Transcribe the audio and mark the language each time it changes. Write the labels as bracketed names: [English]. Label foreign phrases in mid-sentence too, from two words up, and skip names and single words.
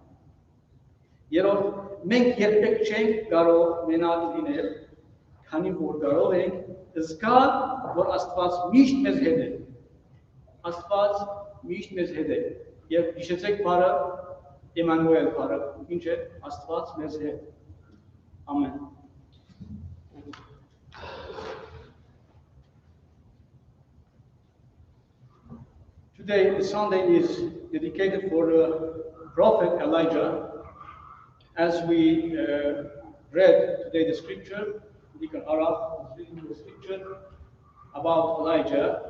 [Armenian] Երբ մենք երբեք չենք կարող մենակ լինել, քանի որ կարող ենք զգալ, որ Աստված միշտ մեզ հետ է։ Աստված միշտ մեզ հետ է։ Եվ հիշեցեք բառը Էմանուել բառը, ինչ է Աստված մեզ հետ։ Ամեն։ [English] Today, the Sunday is dedicated for Prophet Elijah. As we read today the scripture, Deacon Araf was reading the scripture about Elijah.